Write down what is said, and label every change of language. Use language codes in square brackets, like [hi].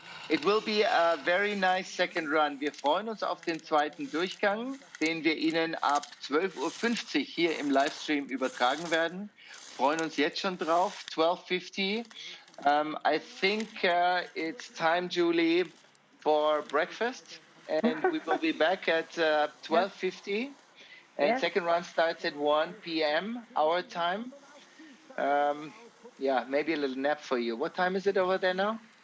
[en] It will be a very nice second run. [de] Wir freuen uns auf den zweiten Durchgang, den wir Ihnen ab 12:50 Uhr hier im Livestream übertragen werden. Freuen uns jetzt schon drauf. 12:50. [en] I think it's time, Julie, for breakfast, and we will be back at 12:50. And second run starts at 1 p.m. our time. Yeah, maybe a little nap for you. What time is it over there now?